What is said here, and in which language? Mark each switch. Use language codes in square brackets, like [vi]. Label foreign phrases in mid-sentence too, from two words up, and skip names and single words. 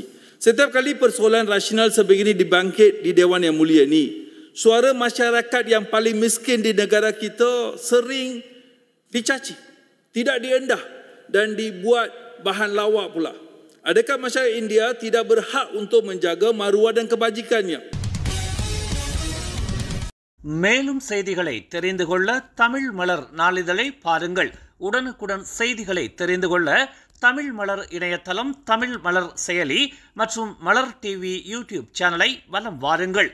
[ms] Setiap kali persoalan rasional sebegini dibangkit di Dewan Yang Mulia ini, suara masyarakat yang paling miskin di negara kita sering dicaci, tidak diendah dan dibuat bahan lawak pula. Adakah masyarakat India tidak berhak untuk menjaga maruah dan kebajikannya? [ta] மேலும் செய்திகளை தெரிந்து கொள்ள தமிழ் மலர் நாளிதழை பாருங்கள். உடனுக்குடன் செய்திகளை தெரிந்து கொள்ள தமிழ் மலர் இணையதளம், தமிழ் மலர் செயலி மற்றும் மலர் டிவி யூடியூப் சேனலை வலம் வாருங்கள்.